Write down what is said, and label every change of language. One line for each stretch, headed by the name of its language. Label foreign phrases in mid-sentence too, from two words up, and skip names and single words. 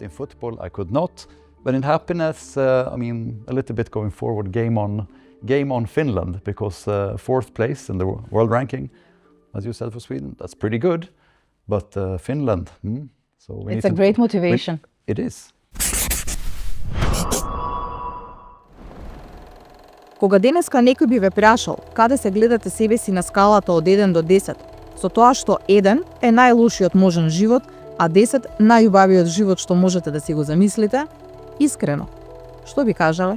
English: In football, I could not. But in happiness, I mean, a little bit going forward, game on Finland, because 4th place in the world ranking, as you said, for Sweden, that's pretty good. But Finland, so it's a great motivation. It is.
Macedonian: Кога денеска некој би ве прашал каде се гледате себе си на скалата од 1 до 10, со тоа што 1 е најлошиот можен живот, а 10 најубавиот живот што можете да си го замислите, искрено, што би кажале?